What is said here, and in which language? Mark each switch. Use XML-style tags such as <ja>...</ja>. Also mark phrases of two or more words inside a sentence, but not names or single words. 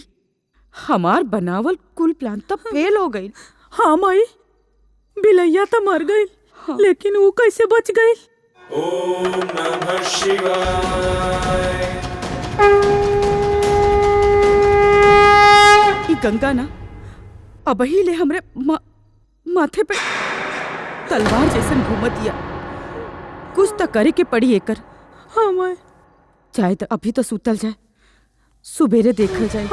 <bho>हमार बनावल कुल प्लान तो फेल हो गई। हाँ माई बिलैया तो मर गई, लेकिन वो कैसे बच गई?</bho> <sa>ओम नमः शिवाय।</sa> <bho>ई गंगा ना अब ही ले हमरे माथे पे तलवार जैसन घूमतिया। कुछ तो करे के पड़ी एकर। हाँ माई चाहे तो अभी तो सुतल जाए, सुबेरे देखल जाए।</bho>